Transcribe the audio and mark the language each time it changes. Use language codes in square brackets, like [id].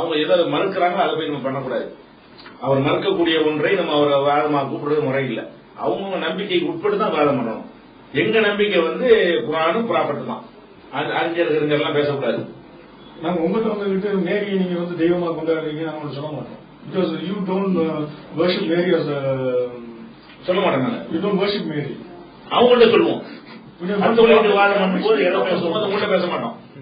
[ta] அவங்க எதை மறுக்கிறாங்களோ அதை போய் நம்ம பண்ணக்கூடாது. அவர் மறுக்கக்கூடிய ஒன்றை நம்ம அவரை வாதமா கூப்பிடுறது முறை இல்லை. அவங்க நம்பிக்கைக்கு உட்பட்டு தான் வாதம் பண்ணணும். எங்க நம்பிக்கை குர்ஆனும் ப்ராஃபட் தான், அறிஞர்கள் எல்லாம் பேசக்கூடாது. நாங்க உங்ககிட்ட மேரியை நீங்க தெய்வமா கொண்டாடுறீங்க நாங்க சொல்ல மாட்டோம். [en] Because you don't worship Mary as a [ta] சொல்ல மாட்டோம். [en] You don't worship Mary. [ta] அவங்கள்ட்ட சொல்லுவோம். கத்தோலிக்க வாதம் பண்ணும்போது ஏதோ பேசுவோம், உங்கள்ட்ட பேச மாட்டோம்.